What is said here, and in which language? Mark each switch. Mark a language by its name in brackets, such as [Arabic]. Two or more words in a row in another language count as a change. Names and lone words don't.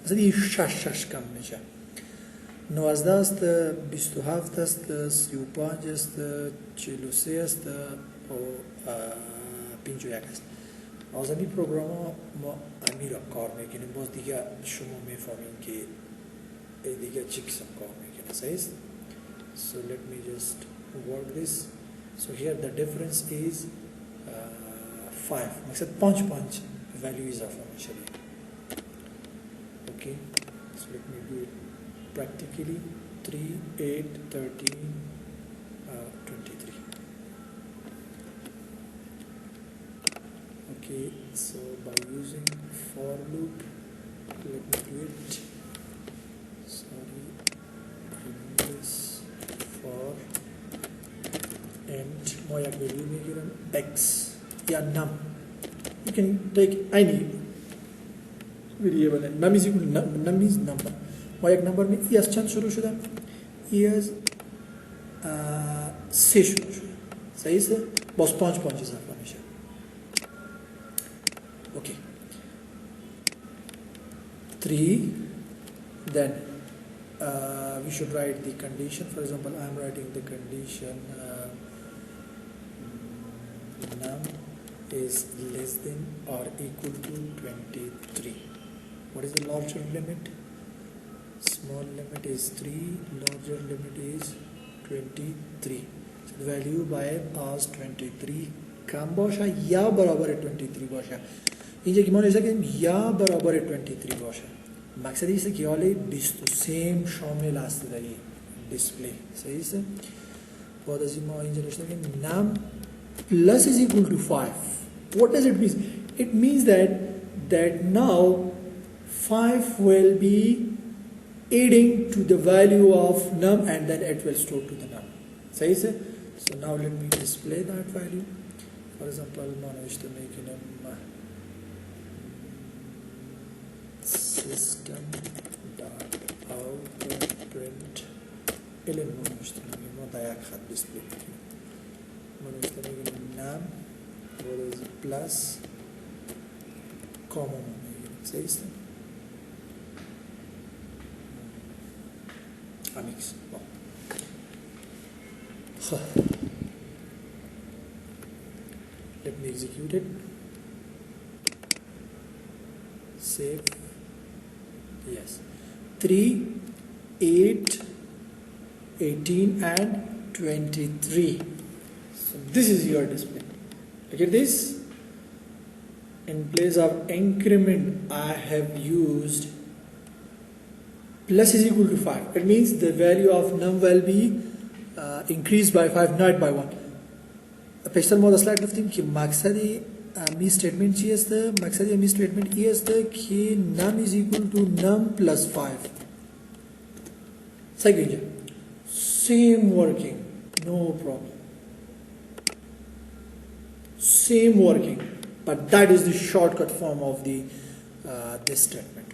[Persian] مثلا این 6 کم میشه. 19 است، 27 است، 35 است، 43 است و 51 است. از این پروگرام ما امی را کار میکنیم. باز دیگه شما میفهمین که دیگه چی قسم کار میکنه. صحیح است؟ [English] So let me just work this. So here the difference is 5. [Persian] مقصد 5 value اضافه میشه. [English] Okay. So let me do it practically. 3 8 13 23. Okay, so by using for loop, let me do it. Sorry, remove this for and my value میگیرم x یا num. You can take any variable. Num is equal to num is number. [Persian] ما یک نمبر می ای از چند شروع شدم؟ ای از 3 شروع شد. صحیح است؟ باز 5 اضافه میشه. [English] Okay. 3. Then we should write the condition. For example, I am writing the condition num is less than or equal to 23. What is the larger limit? Small limit is 3. Larger limit is 23. So the value by as 23 کم باشه یا برابر 23 باشه. [Persian] اینجا که ما نوشته کردیم یا برابر 23 باشه. مقصد ایست که حالی 23 شامل است در این دیسپلی. صحیح است؟ بعد از این ما اینجا نوشته کردیم [English] num plus is equal to 5. What does it mean? It means that now 5 will be adding to the value of num and then it will store to the num. [Persian] صحیح است؟ [English] So now let me display that value. For example, [Persian] ما نوشته میکنم [English] system dot out print ln [Persian] ما نوشته میکنم ما در یک خط دیسپلی میکنیم. ما نوشته میکنم [English] num plus comma [Persian] ما میگیریم. صحیح است؟ Amix. [English] Let me execute it. Save. Yes. 3, 8, 18 and 23. So this is your display. Look at this. In place of increment, I have used plus is equal to 5. It means the value of num will be increased by 5, not by 1. [Persian] پیشتر ما دستلک گفتیم که مقصد می statement چی است؟ مقصد می statement ای است که [English] num is equal to num plus 5. Second, same working, no problem. Same working, but that is the shortcut form of the this statement.